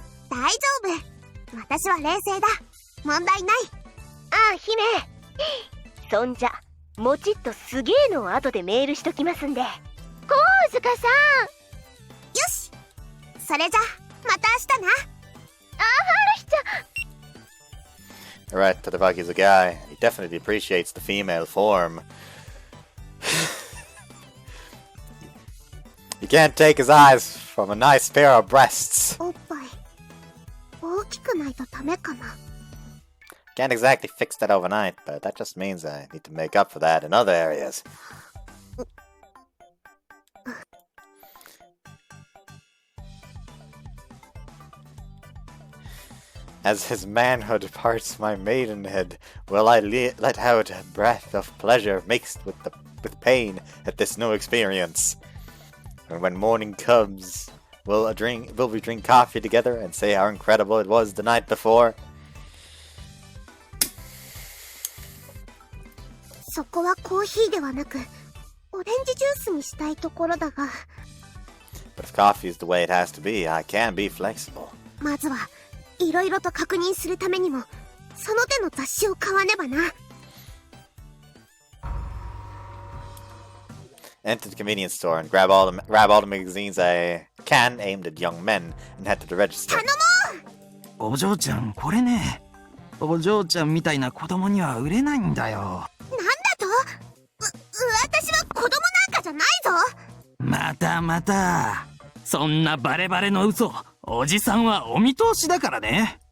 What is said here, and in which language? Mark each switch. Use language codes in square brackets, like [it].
[ja] 大丈夫。私は冷静だ。問題ない。ああ、姫。そんじゃもちっとすげえのを後でメールしときますんで。高塚さん。よし、それじゃまた明日な。ああ、春日ちゃん。 [en] Alright, Tadabaki's a guy. He definitely appreciates the female form. He can't take his eyes from a nice pair of breasts. [ja] おっぱい大きくないとダメかな。 [en] Can't exactly fix that overnight, but that just means I need to make up for that in other areas. As his manhood parts my maidenhead, will I let out a breath of pleasure mixed with pain at this new experience. And when morning comes, will we drink coffee together and say how incredible it was the night before? [ja] そこはコーヒーではなくオレンジジュースにしたいところだが。 [en] But if coffee is the way it has to be, I can be flexible. [ja] まずはいろいろと確認するためにもその手の雑誌を買わねばな。 [en] Enter the convenience store and grab all the magazines I can aimed at young men and head to the register. [ja] 頼もう。お嬢ちゃん、これね。お嬢ちゃんみたいな子供には売れないんだよ。なんだと？私は子供なんかじゃないぞ。またまた。そんなバレバレの嘘、おじさんはお見通しだからね。